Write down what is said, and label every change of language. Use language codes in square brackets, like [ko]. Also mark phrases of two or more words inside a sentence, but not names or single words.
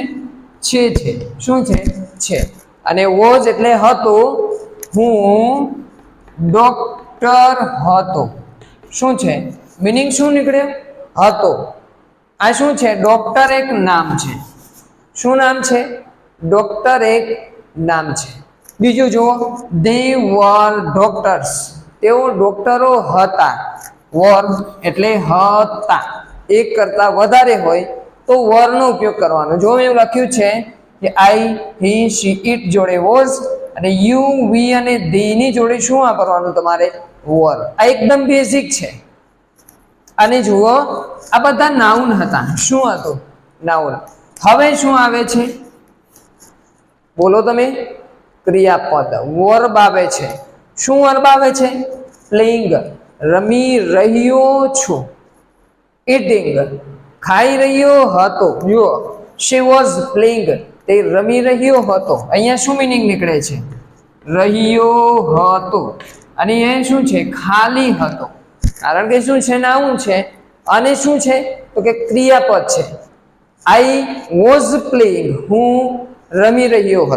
[gu] છે. શું છે? છે. અને વોઝ એટલે હતો, હું ડોક્ટર હતો. શું છે? મિનિંગ શું નીકળ્યો? હતો. આ શું છે? ડોક્ટર એક નામ છે. શું નામ છે? ડોક્ટર એક નામ છે. બીજું જુઓ, [en] they were doctors, [gu] તેઓ ડોક્ટરો હતા. વર એટલે હતા, એક કરતા વધારે હોય તો વરનો ઉપયોગ કરવાનો. જો એવું લખ્યું છે કે [en] I, he, she, it [gu] જોડે વોઝ, અને [en] you, we [gu] અને ધી ની જોડે શું વાપરવાનું તમારે? વર. આ એકદમ બેઝિક છે. અને જુઓ, આ બધા નાઉન હતા. શું હતું? નાઉન. હવે શું આવે છે? બોલો તમે. ક્રિયાપદ, વર્બ આવે છે. શું વર્બ આવે છે? પ્લેઇંગ, રમી રહ્યો છું. ઇટિંગ, ખાઈ રહ્યો હતો. જુઓ, [en] she was playing, [gu] તે રમી રહ્યો હતો. અહીંયા શું મિનિંગ નીકળે છે? રહ્યો હતો. અને એ શું છે? ખાલી હતો. કારણ કે શું છે? નાઉન છે. અને શું છે તો કે ક્રિયાપદ છે. [en] I was playing, [gu] હું રમી રહ્યો હતો.